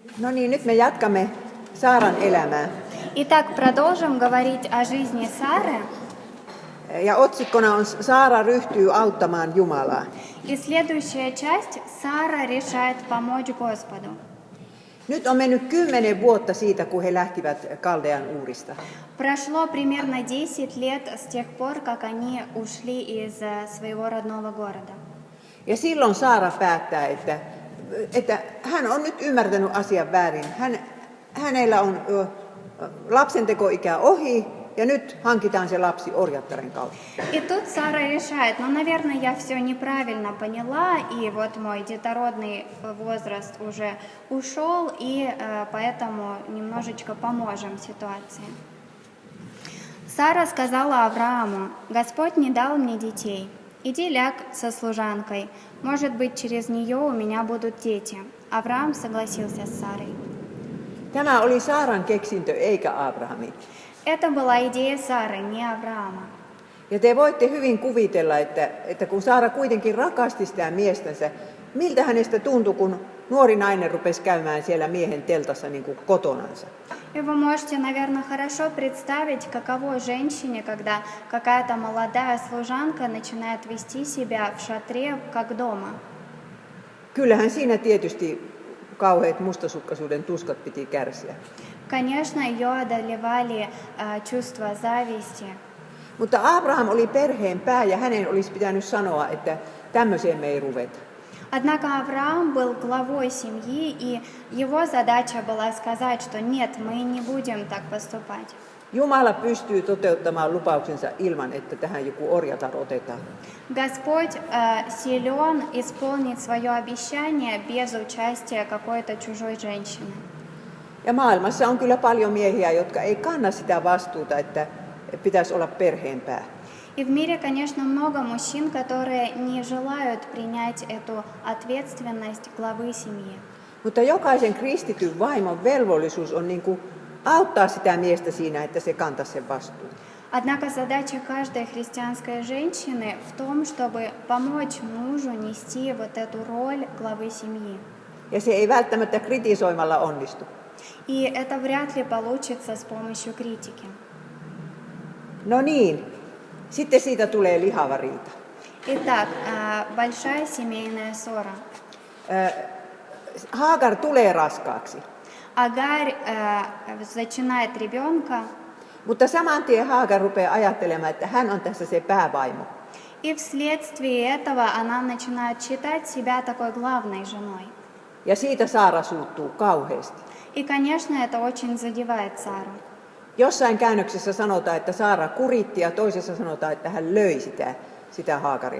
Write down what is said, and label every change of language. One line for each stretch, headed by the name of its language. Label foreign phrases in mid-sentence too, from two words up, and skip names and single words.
Finnish: No niin, nyt me jatkamme Saaran elämää.
Russian: Итак, продолжим говорить о жизни Сары.
Finnish: Ja otsikkona on Saara ryhtyy auttamaan Jumalaa.
Russian: И следующая часть – Сара решает помочь Господу.
Finnish: Nyt on mennyt 10 vuotta siitä, kun he lähtivät Kaldean Uurista.
Russian: Прошло примерно 10 лет с тех пор, как они ушли из своего родного города.
Finnish: Ja silloin Saara päättää, että hän on nyt ymmärtänyt asian väärin. Hänellä on lapsentekoikä ohi ja nyt hankitaan se lapsi orjattaren kautta.
Russian: И тут Сара решает, наверное, я все неправильно поняла, и вот мой детородный возраст уже ушел, и поэтому немножечко поможем ситуации. Сара сказала Аврааму: «Господь не дал мне детей. Иди ляг со служанкой. Может быть, через нее у меня будут дети». Авраам согласился с Сарой.
Finnish: Tämä oli Saaran keksintö eikä Abrahamin.
Russian: Это была идея Сары, не Авраама.
Finnish: Ja te voitte hyvin kuvitella, että kun Saara kuitenkin rakasti sitä miestänsä, miltä hänestä tuntui, kun nuori nainen rupesi käymään siellä miehen teltassa niin kuin kotonansa.
Russian: И вы можете, наверное, хорошо представить, каково женщине, когда какая-то молодая служанка начинает вести себя в шатре, как дома.
Finnish: Kyllähän siinä tietysti kauheat mustasukkaisuuden tuskat piti kärsiä.
Russian: Конечно, ее одолевали чувства зависти.
Finnish: Mutta Abraham oli perheen pää ja hänen olisi pitänyt sanoa, että tämmöiseen me ei ruveta.
Russian: Однако Авраам был главой семьи, и его задача была сказать, что нет, мы не будем так поступать.
Finnish: Jumala pystyy toteuttamaan lupauksensa ilman, että tähän joku orjatar otetaan.
Russian: Господь силен исполнить свое обещание без участия какой-то чужой женщины.
Finnish: Ja maailmassa on kyllä paljon miehiä, jotka ei kanna sitä vastuuta, että pitäisi olla perheen pää.
Russian: И в мире, конечно, много мужчин, которые не желают принять эту ответственность главы семьи.
Finnish: Mutta jokaisen kristityn vaimon velvollisuus on niin kuin auttaa sitä miestä siinä, että se kantaisi sen vastuun.
Russian: Однако задача каждой христианской женщины в том, чтобы помочь мужу нести вот эту роль главы семьи.
Finnish: Ja se ei välttämättä kritisoimalla onnistu.
Russian: И это вряд ли получится с помощью критики.
Finnish: No niin, sitten siitä tulee lihava riita.
Russian: Итак, большая семейная ссора.
Finnish: Haagar tulee raskaaksi,
Russian: Агарь зачинает ребенка,
Finnish: mutta saman tien Haagar rupeaa ajattelemaan, että hän on tässä se päävaimo.
Russian: и вследствие этого она начинает считать себя такой главной женой.
Finnish: Ja siitä Saara suuttuu kauheasti.
Russian: И, конечно, это очень задевает Сару.
Finnish: Jossain käännöksessä sanotaan, että Saara kuritti ja toisessa sanotaan, että hän löi sitä Haagaria.